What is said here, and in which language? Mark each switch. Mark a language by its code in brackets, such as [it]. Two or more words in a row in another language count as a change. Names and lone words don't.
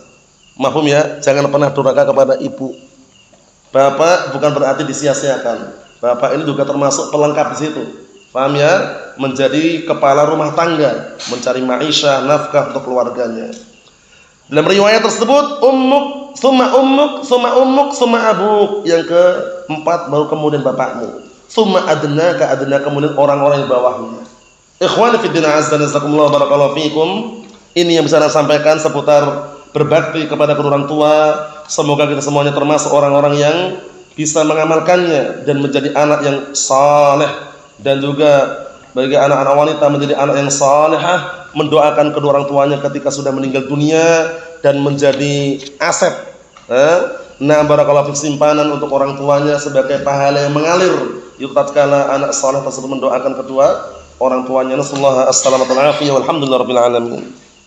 [id] Mahfum ya, jangan pernah durhaka kepada ibu. Bapak bukan berarti disia-siakan. Bapak ini juga termasuk pelengkap di situ. Paham ya? Menjadi kepala rumah tangga, mencari ma'isyah, nafkah untuk keluarganya. Dalam riwayat tersebut, [ar] أمك، ثم أمك، ثم أمك، ثم أبوك. [id] Yang keempat baru kemudian bapakmu. [ar] ثم أدنى [id] kemudian orang-orang yang bawahnya. [ar] إخوان في الدين عز وجل، بارك الله فيكم. [id] Ini yang bisa saya sampaikan seputar berbakti kepada kedua orang tua. Semoga kita semuanya termasuk orang-orang yang bisa mengamalkannya dan menjadi anak yang saleh, dan juga bagi anak-anak wanita menjadi anak yang salehah, mendoakan kedua orang tuanya ketika sudah meninggal dunia dan menjadi aset. Nah, [ar] بارك الله فيك, [id] simpanan untuk orang tuanya sebagai pahala yang mengalir. Itu tatkala anak saleh tersebut mendoakan kedua orang tuanya. [ar] صلى الله عليه وسلم، والحمد لله رب العالمين.